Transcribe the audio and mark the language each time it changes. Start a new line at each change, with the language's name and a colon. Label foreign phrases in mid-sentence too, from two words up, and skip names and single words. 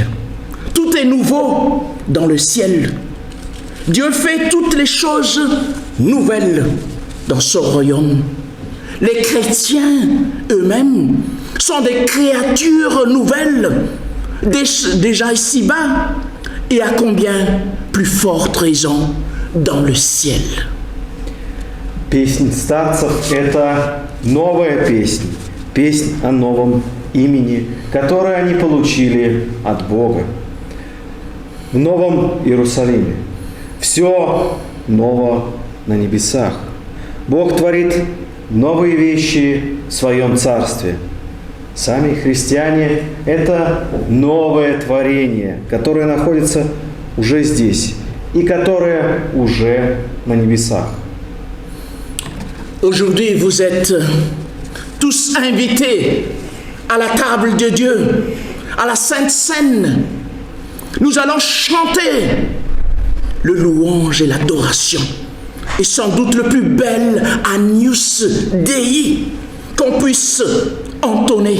French: Tout est nouveau dans le ciel. Dieu fait toutes les choses nouvelles dans son royaume. Les chrétiens eux-mêmes sont des créatures nouvelles, déjà ici-bas, et à combien plus forte raison dans le ciel.
Russian: Песнь старцев – это новая песнь, песнь о новом имени, которое они получили от Бога. В Новом Иерусалиме все ново на небесах. Бог творит новые вещи в своем царстве. Сами христиане – это новое творение, которое находится уже здесь и которое уже на небесах.
French: Aujourd'hui, vous êtes tous invités à la table de Dieu, à la Sainte Seine. Nous allons chanter le louange et l'adoration. Et sans doute le plus bel
Latin: Agnus Dei
French: qu'on puisse entonner.